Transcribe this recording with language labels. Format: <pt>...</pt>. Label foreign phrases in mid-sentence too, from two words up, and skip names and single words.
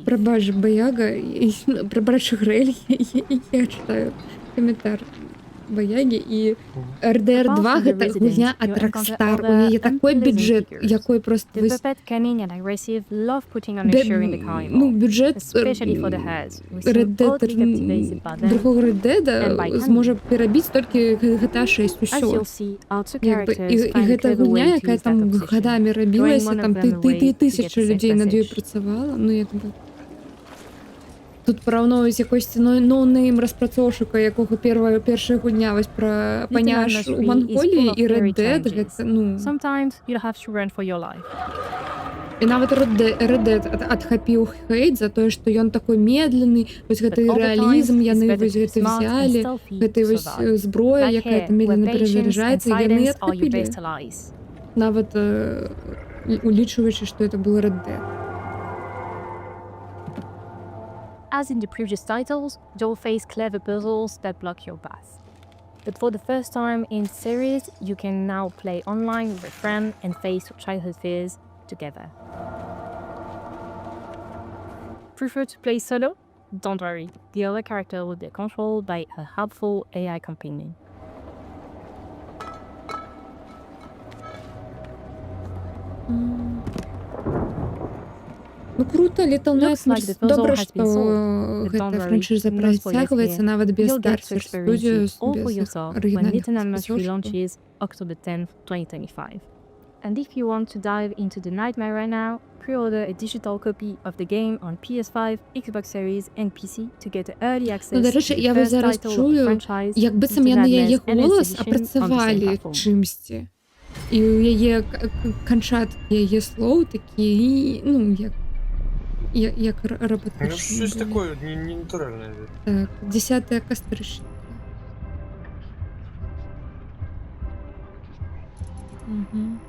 <uk>Пробач, Бояга, пробач, Грель, я читаю коментар Бояги, і RDR 2</uk> <be>гэта гульня ад Rockstar. У яе такой бюджет, якой просто...</be> <en>The puppet cunning and aggressive love putting on a show in the carnival,</en> <be>Ну, бюджет</be> <en>especially for the hares, who</en> <be>Red</be> <en>seem</en> <be>Dead,</be> <en>oddly captivated by them.</en> <be>другого Red</be> <en>and by</en> <be>Dead</be> <en>cunning.</en> <be>зможе перабіць толькі GTA 6,</be> <en>As</en> <be>усё.</be> <en>you'll see, our two</en> <uk>Якби,</uk> <en>characters</en> <be>і</be> <en>find a</en> <be>гэта</be> <en>clever</en> <be>гульня,</be> <en>way to</en> <be>яка</be> <en>use that</en> <be>там</be> <en>obsession,</en> <uk>годами</uk> <en>drawing</en> <be>робілася,</be> <en>one</en> <be>там</be> <en>of them away to</en> <uk>тисячі</uk> <en>get the</en> <be>людей</be> <en>safe</en> <uk>над нею</uk> <en>passage.</en> <be>працювало, ну якби. Тут параўнуюць якось ноунейм распрацоўшчыка, якого першая гульня вось пра паняш у Манголіі і Red Dead, гэта, ну...</be> <en>Sometimes you'll have to run for your life.</en> <be>І нават Red Dead адхапіў хейт за тое, што ён такой медленны, вось гэты рэалізм, яны вось гэта взялі, гэтай вось зброя, якая там медленно перезаряджаецца, яны адхапілі. Нават улічваючы, што</be> <ru>это был</ru> <be>Red Dead.</be> <en>As in the previous titles, you'll face clever puzzles that block your path. But for the first time in the series, you can now play online with a friend and face your childhood fears together. Prefer to play solo? Don't worry, the other character will be controlled by a helpful AI companion.</en> <be>Ну круто, Little Nightmares.</be> <uk>Добре,</uk> <be>што гэта франшиза працягваецца нават без Darkseid Studios, без арыгінальных</be> <en>relaunches October 10th, 2025. And if you want to dive into the nightmare right now, pre-order a digital copy of the game on PS5, Xbox Series and PC to get early access</en> <uk>Ну, до речі,</uk> <en>to the</en> <uk>я</uk> <en>first</en> <uk>зараз</uk> <en>title of the</en> <uk>чую,</uk> <en>franchise,</en> <be>як быццам</be> <en>Little</en> <be>яны яе</be> <en>Nightmares</en> <be>голас</be> <en>Enhanced Edition on the same</en> <be>апрацавалі</be> <en>platform.</en> <be>чымсьці. І у яе канчаткі яе слоў такі, ну, як роботичні.</be> <uk>Ну, щось такое не натуральне. Так, 10 кастричника. Угу.</uk>